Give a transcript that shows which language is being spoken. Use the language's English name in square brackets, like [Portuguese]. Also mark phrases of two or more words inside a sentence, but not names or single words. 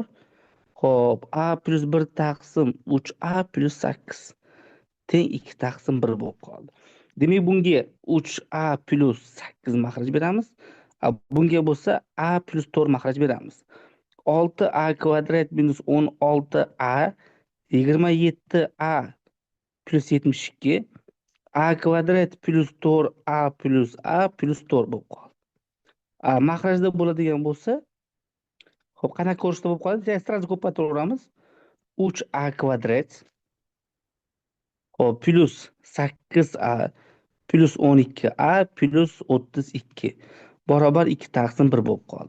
[Uzbek] Xo'p, a plus 1 taqsim 3a plus 8 teng 2 taqsim 1 bo'lib qoldi. Demak, bunga 3a plus 8 mahraj beramiz. Bunga bo'lsa a plus 4 mahraj beramiz. 6a kvadrat minus 16a 27a plus 72 a kvadrat plus 4a plus 4 bo'lib qoldi. Mahrajda bo'ladigan bo'lsa, xo'p, qanaqa ko'rinishda bo'lib qoladi? Sразу ko'paytiraveramiz. 3a kvadrat hop plus 8a plus 12a plus 32 barobar 2 taqsim 1 bo'lib qoldi.